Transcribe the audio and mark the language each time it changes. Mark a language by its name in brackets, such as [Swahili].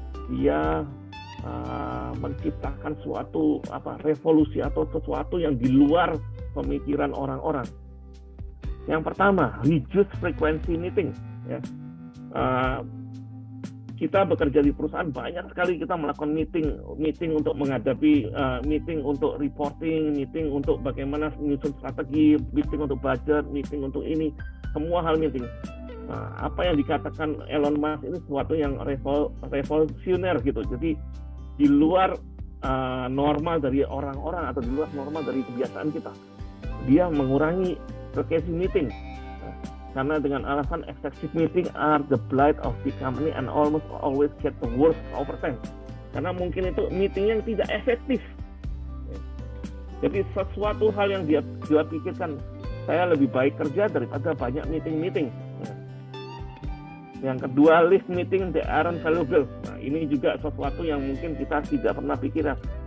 [Indonesian] Dia menciptakan suatu revolusi atau sesuatu yang di luar pemikiran orang-orang. Yang pertama, [English] reduce frequency meeting. [Indonesian] Ya. Kita bekerja di perusahaan, banyak sekali kita melakukan meeting untuk menghadapi, meeting untuk reporting, meeting untuk bagaimana menyusun strategi, meeting untuk budget, meeting untuk ini, semua hal meeting. Apa yang dikatakan Elon Musk ini sesuatu yang revolusioner gitu. Jadi di luar normal dari orang-orang atau di luar normal dari kebiasaan kita. Dia mengurangi frequency meeting. Karena dengan alasan [English] excessive meeting are the blight of the company and almost always get the worst over time. [Indonesian] Karena mungkin itu meeting yang tidak efektif. Jadi sesuatu hal yang dia pikirkan, saya lebih baik kerja daripada banyak meeting. Yang kedua, [English] list meeting that aren't valuable. [Indonesian] Nah, ini juga sesuatu yang mungkin kita tidak pernah pikirkan.